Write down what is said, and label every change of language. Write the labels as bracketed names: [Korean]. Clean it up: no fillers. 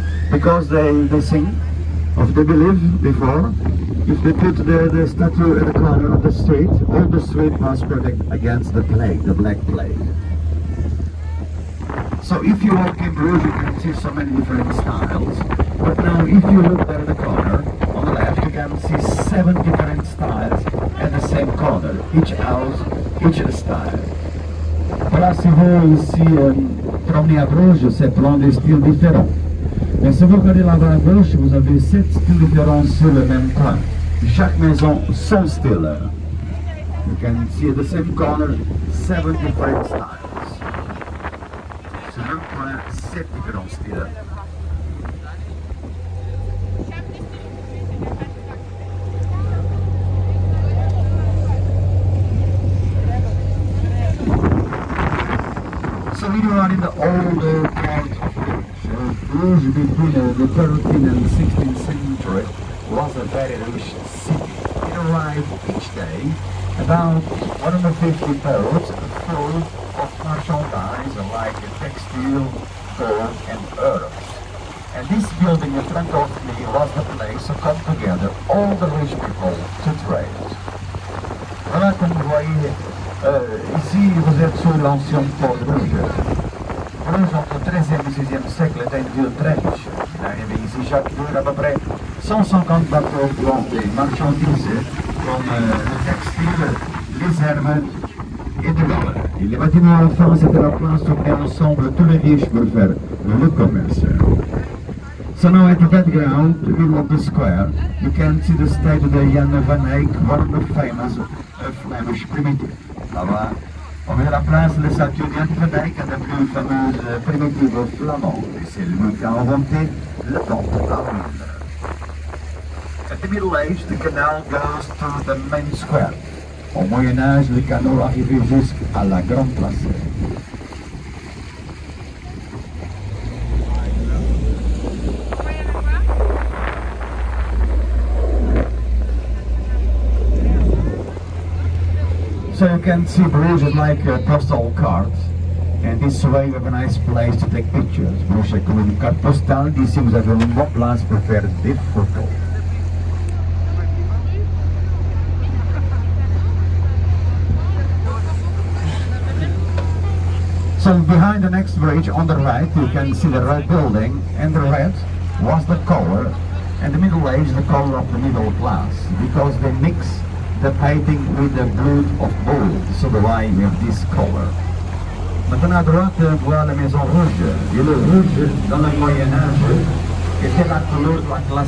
[English] Because they think, of they believe before, if they put the statue at the corner of the street, all the street was protected against the plague, the Black Plague. So if you walk in Brugge, you can see so many different styles. But now if you look there at the corner, on the left, you can see 7 different styles at the same corner. Each house, each style. [French] Voilà, si vous ici promenez à Brugge, c'est plein de styles différents. Mais si vous regardez là-bas à gauche, vous avez 7 styles différents sur le même coin. Chaque maison, son style. [English] You can see at the same corner, 7 different styles. [French] Sur le même coin, 7 différents styles. [English] So we are in the older part of Brugge between the 13th and 16th century was a very rich city. It arrived each day about 150 boats full of merchandise like textile, gold and herbs. And this building in front of me was the place to come together all the rich people to trade. [French] Voilà, comme vous voyez, ici vous êtes sur l'ancien port de Brugge. Brugge, entre le 13e et 16e siècle, était une ville très riche. Il arrivait ici chaque jour à peu près 150 bateaux pour des marchandises comme le textile, les herbes et de l'or. Et les bâtiments enfin, c'était la place où venaient ensemble tous les riches pour faire le commerce. [English] So now at the background, the middle of the square, you can see the statue of Jan van Eyck, one of the famous Flemish primitives. [French] Là-bas, on met à la place le statue de Jan van Eyck, la plus fameuse primitive flamande. Et c'est lui qui a inventé le pont à l'huile. [English] At the Middle Age, the canal goes through the main square. [French] Au Moyen Âge, le canal arrivait jusqu'à la grande place. [English] So you can see Brugge is like a postal card, and this way you have a nice place to take pictures. [French] Brugge est comme une carte postale, d'ici vous avez une bonne place pour faire des photos. [English] So behind the next bridge on the right you can see the red building, and the red was the color, and the Middle Age the color of the middle class, because they mix the painting with the blood of gold, so the why we have this color. [French] Maintenant à droite, on voit la maison rouge. Et le rouge, dans le Moyen Âge, était la couleur de la classe.